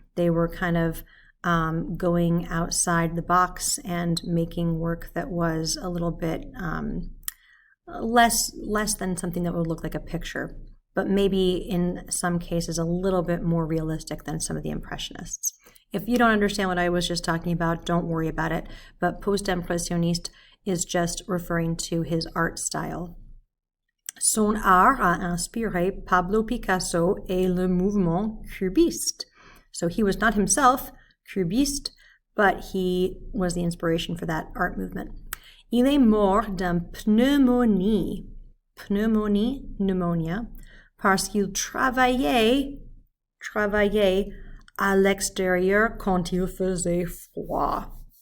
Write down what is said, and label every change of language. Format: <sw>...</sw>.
<en>They were kind of going outside the box and making work that was a little bit less than something that would look like a picture, but maybe in some cases a little bit more realistic than some of the Impressionists. If you don't understand what I was just talking about, don't worry about it, but post-impressionniste is just referring to his art style.</en> <fr>Son art a inspiré Pablo Picasso et le mouvement cubiste.</fr> <en>So he was not himself cubiste, but he was the inspiration for that art movement.</en> <fr>Il est mort d'une pneumonie, pneumonia, parce qu'il travaillait à l'extérieur quand il faisait froid.</fr>